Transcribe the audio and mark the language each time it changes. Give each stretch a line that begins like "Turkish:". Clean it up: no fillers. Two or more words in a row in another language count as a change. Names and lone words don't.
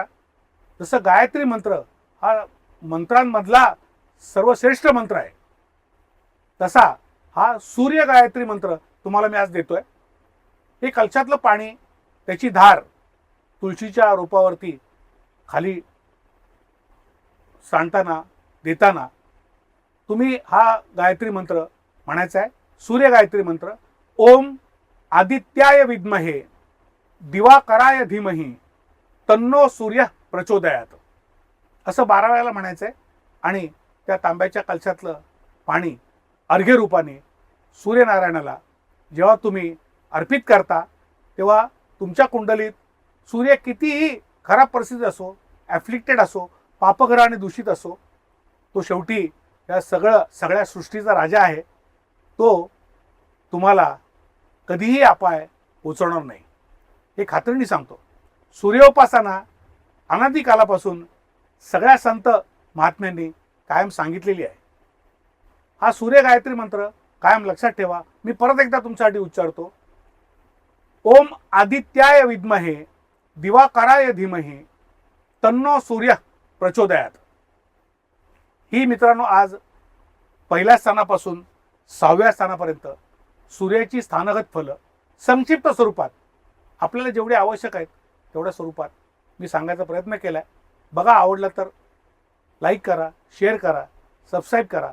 Marathi: जसं गायत्री मंत्र हा मंत्रांमधला सर्वश्रेष्ठ मंत्र आहे, तसा हा सूर्य गायत्री मंत्र तुम्हाला मी आज देतोय. हे कलशातलं पाणी, त्याची धार तुळशीच्या रोपावरती खाली सांडताना देताना तुम्ही हा गायत्री मंत्र म्हणायचा आहे. सूर्य गायत्री मंत्र.
Sanskrit: ओम आदित्याय विद्महे दिवाकराय धीमहि तन्नो सूर्य प्रचोदयात,
Marathi: असं 12 वेळेला म्हणायचं आहे. आणि त्या तांब्याच्या कलशातलं पाणी अर्घ्य रूपाने सूर्यनारायणाला जेव्हा तुम्ही अर्पित करता, तेव्हा तुमच्या कुंडलीत सूर्य कितीही खराब परिस्थिती असो, ॲफ्लिक्टेड असो, पापग्रहाने दूषित असो, तो शेवटी या सगळ्या सृष्टीचा राजा आहे. तो तुम्हाला कधीही अपाय पोचवणार नाही, हे खात्रीने सांगतो. सूर्योपासना अनादी कालापासून सगळ्या संत महात्म्यांनी कायम सांगितलेली आहे. हा सूर्य गायत्री मंत्र कायम लक्षात ठेवा. मी परत एकदा तुमच्यासाठी उच्चारतो.
Sanskrit: ओम आदित्याय विद्महे दिवाकराय धीमहि तन्नो सूर्य प्रचोदयात.
Marathi: ही मित्रांनो आज पहिल्या स्थानापासून 6व्या स्थानापर्यंत सूर्याची स्थानगत फलं संक्षिप्त स्वरूपात आपल्याला जेवढे आवश्यक आहेत तेवढ्या स्वरूपात मी सांगायचा प्रयत्न केला आहे. बघा, आवडलं तर लाईक करा, शेअर करा, सबस्क्राईब करा.